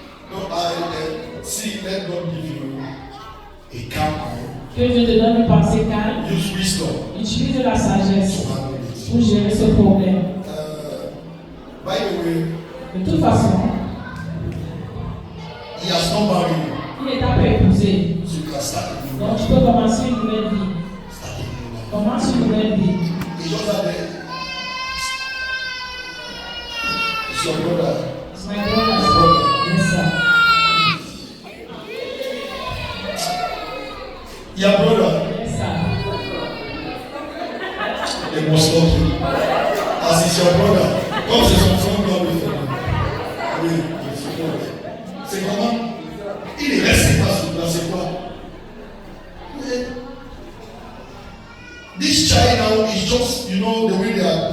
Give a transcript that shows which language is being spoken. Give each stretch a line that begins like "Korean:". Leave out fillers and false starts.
English: no, see, let God give you a calm mind.
French: Que Dieu te donne une pensée calme.
English: Use wisdom
French: Utilise de la sagesse
English: to handle it.
French: pour gérer ce problème.
English: By the way,
French: De toute façon,
English: he has not married you,
French: il n'est pas épousé.
English: so you can start a new
French: Donc
English: life.
French: tu peux commencer une nouvelle vie.
English: Start a new life.
French: Commence une nouvelle vie.
English: It's just that it's your brother. It's my brother. Yes, sir. Your brother, Yes, sir. they must love you. As it's your brother, come
French: c'est son frère,
English: God with him.
French: Oui, c'est bon. C'est comment? Il ne reste pas sur place, c'est quoi?
English: This child now is just, you know, the way they are.